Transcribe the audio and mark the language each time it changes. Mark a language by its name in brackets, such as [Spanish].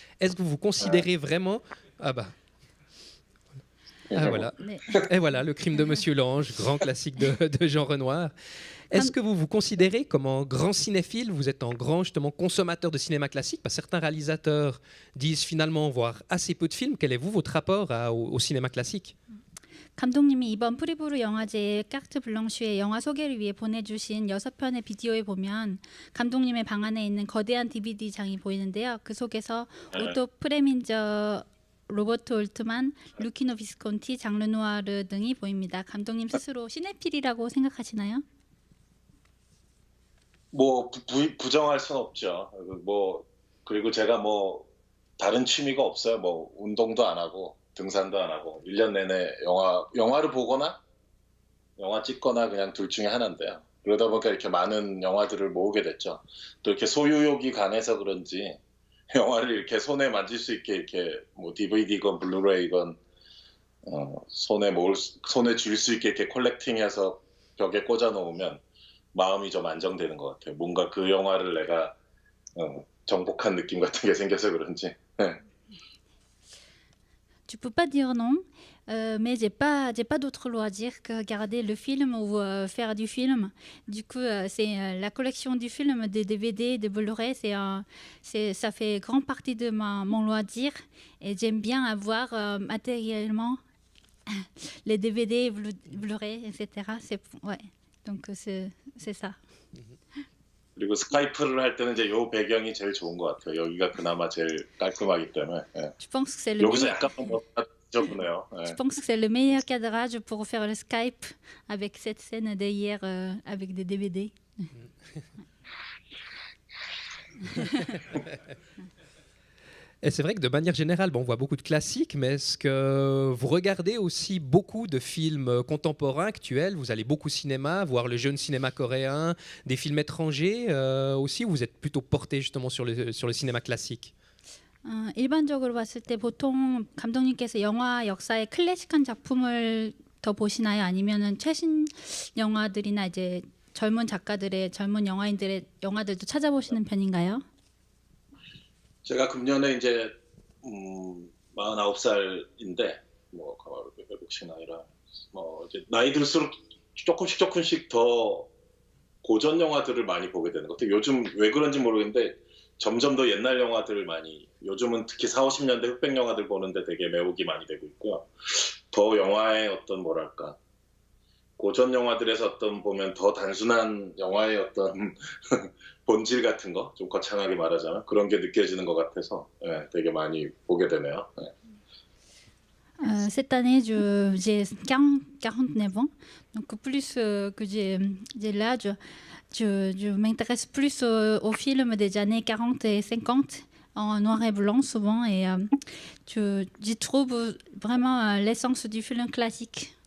[French] Est-ce que vous vous considérez vraiment... Ah bah... Ah voilà. Et voilà, Le Crime de Monsieur Lange, grand classique de Jean Renoir. Est-ce que vous vous considérez comme un grand cinéphile? Vous êtes un grand justement consommateur de cinéma classique? Parce que certains réalisateurs disent finalement voir assez peu de films. Quel est votre rapport au cinéma classique? [Korean] 감독님이 이번 프리브루 영화제 까르트 블랑슈의 영화 소개를 위해 보내주신 6편의 비디오에 보면 감독님의 방 안에 있는 거대한 DVD 장이 보이는데요. 그 속에서 오토 프레민저, 로버트 올트만, 루키노 비스콘티, 장 르누아르 등이 보입니다. 감독님 스스로 시네필이라고 생각하시나요? 뭐 부정할 순 없죠. 뭐 그리고 제가 뭐 다른 취미가 없어요. 뭐 운동도 안 하고 등산도 안 하고 1년 내내 영화를 보거나 영화 찍거나 그냥 둘 중에 하나인데요. 그러다 보니까 이렇게 많은 영화들을 모으게 됐죠. 또 이렇게 소유욕이 강해서 그런지 영화를 이렇게 손에 만질 수 있게 이렇게 뭐 DVD건 블루레이건 손에 쥘 수 있게 이렇게 컬렉팅해서 벽에 꽂아 놓으면 마음이 좀 안정되는 것 같아요. 뭔가 그 영화를 내가 정복한 느낌 같은 게 생겨서 그런지. 네. [French] Tu peux pas dire non, mais j'ai pas d'autre loisir que regarder le film ou faire du film. Du coup, c'est la collection du film, des DVD, des Blu-ray, ça fait grande partie de mon loisir et j'aime bien avoir matériellement les DVD, Blu-ray, etc. Ouais. Donc c'est ça. [Korean] 그리고 스카이프를 할 때는 이제 요 배경이 제일 좋은 것 같아요. 여기가 그나마 제일 깔끔하기 때문에. 예. [French] Je pense que c'est le [Korean] 여기서 [French] meilleur... [Korean] 약간 뭐 지저분해요. 예. [French] Je pense que c'est le meilleur cadrage pour faire le Skype avec cette scène d'hier avec des DVD. Et c'est vrai que de manière générale, on voit beaucoup de classiques, mais est-ce que vous regardez aussi beaucoup de films contemporains, actuels? Vous allez beaucoup au cinéma, voir le jeune cinéma coréen, des films étrangers aussi, ou vous êtes plutôt porté justement sur le cinéma classique? [Korean] 일반적으로 봤을 때 보통 감독님께서 영화 역사의 클래식한 작품을 더 보시나요? 아니면은 최신 영화들이나 이제 젊은 작가들의 젊은 영화인들의 영화들도 찾아보시는 편인가요? 제가 금년에 이제 49살인데 뭐 외국식 나이라 뭐 이제 나이 들수록 조금씩 더 고전 영화들을 많이 보게 되는 것 같아요. 요즘 왜 그런지 모르겠는데 점점 더 옛날 영화들을 많이 요즘은 특히 40, 50년대 흑백 영화들 보는데 되게 매혹이 많이 되고 있고요. 더 영화의 어떤 뭐랄까 고전 영화들에서 어떤 보면 더 단순한 영화의 어떤 본질 같은 거, 좀 거창하게 말하자면 그런 게 느껴지는 것 같아서 예, 되게 많이 보게 되네요. 예. [French] Cette année, j'ai 49 ans, donc plus que j'ai l'âge, je m'intéresse plus aux films des années 40 et 50 en noir et blanc souvent, et j'y trouve vraiment l'essence du film classique.